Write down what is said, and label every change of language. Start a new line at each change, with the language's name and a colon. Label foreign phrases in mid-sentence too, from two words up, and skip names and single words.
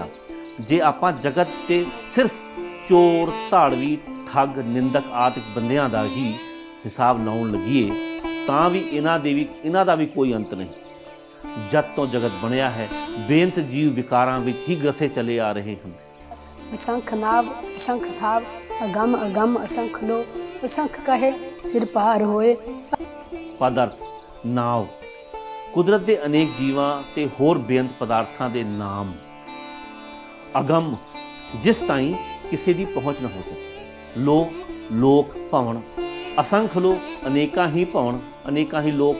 Punjabi: ਜੇ ਆਪਾਂ ਜਗਤ ਤੇ ਸਿਰਫ ਚੋਰ, ਧਾੜਵੀ, ਠੱਗ, ਨਿੰਦਕ ਆਦਿਕ ਬੰਦਿਆਂ ਦਾ ਹੀ ਹਿਸਾਬ ਲਾਉਣ ਲੱਗੀਏ ਤਾਂ ਵੀ ਇਹਨਾਂ ਦਾ ਵੀ ਕੋਈ ਅੰਤ ਨਹੀਂ। ਜਦ ਤੋਂ ਜਗਤ ਬਣਿਆ ਹੈ, ਬੇਅੰਤ ਜੀਵ ਵਿਕਾਰਾਂ ਵਿੱਚ ਹੀ ਗਸੇ ਚਲੇ ਆ ਰਹੇ ਹਨ। ਅਸੰਖ ਨਾਵ ਅਸੰਖ ਥਾਵ ਅਗਮ ਅਗਮ ਅਸੰਖ ਲੋ ਅਸੰਖ ਕਹੇ ਸਿਰ ਪਾਰ ਹੋਏ। ਪਦ ਅਰਥ ਨਾਵ, ਕੁਦਰਤ ਦੇ ਅਨੇਕ ਜੀਵਾਂ ਤੇ ਹੋਰ ਬੇਅੰਤ ਪਦਾਰਥਾਂ ਦੇ ਨਾਮ। ਅਗਮ, ਜਿਸ ਤਾਈਂ ਕਿਸੇ ਦੀ ਪਹੁੰਚ ਨਾ ਹੋ ਸਕੇ। ਲੋ, ਲੋਕ, ਭਵਨ। ਅਸੰਖ ਲੋ, ਅਨੇਕਾਂ ਹੀ ਭਵਨ, ਅਨੇਕਾਂ ਹੀ ਲੋਕ।